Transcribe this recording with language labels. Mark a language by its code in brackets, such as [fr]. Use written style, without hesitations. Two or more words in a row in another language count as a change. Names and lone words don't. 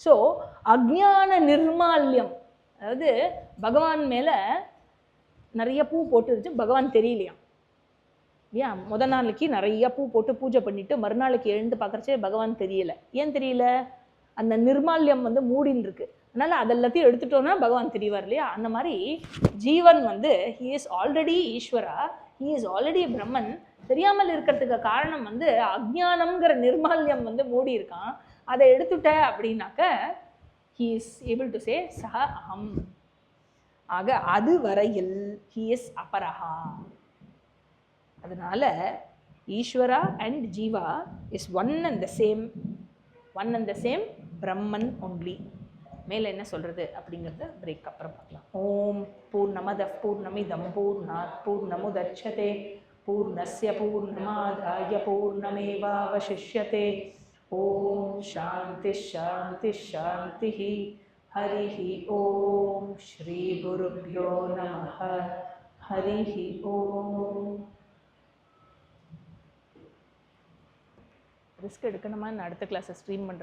[ta] ஸோ அஜ்ஞான நிர்மால்யம், அதாவது பகவான் மேலே நிறைய பூ போட்டுருச்சு, பகவான் தெரியலையாம். ஏன் முதல் நாளைக்கு நிறைய பூ போட்டு பூஜை பண்ணிட்டு மறுநாளைக்கு எழுந்து பார்க்குறச்சே பகவான் தெரியல. ஏன் தெரியல? அந்த நிர்மால்யம் வந்து மூடின்னு இருக்கு. அதனால அதெல்லாத்தையும் எடுத்துட்டோம்னா பகவான் தெரியவார் இல்லையா? அந்த மாதிரி ஜீவன் வந்து [en] he is already Ishvara, he is already Brahman. [ta] தெரியாமல் இருக்கிறதுக்கு காரணம் வந்து அஜ்ஞானம்ங்கிற நிர்மால்யம் வந்து மூடி இருக்கான். அதை எடுத்துட்ட அப்படின்னாக்க [en] he is able to say [sa] सः अहम्. [ta] ஆக அது வரையில் [en] he is [ta] அபரஹா. [en] அதனால Ishvara and Jiva is one and the same Brahman only. [ta] மேலே என்ன சொல்கிறது அப்படிங்கிறத பிரேக் அப்புறம் பார்க்கலாம். [sa] ओम् पूर्णमदः पूर्णमिदं पूर्णात् पूर्णमुदच्यते पूर्णस्य पूर्णमादाय पूर्णमेवावशिष्यते. ओम् शान्ति शान्ति शान्ति. हरि ओम् श्री गुरुभ्यो नमः. हरि ओम्. [ta] ரிஸ்க் எடுக்கணுமா? அடுத்த கிளாஸை ஸ்ட்ரீம் பண்ணுறது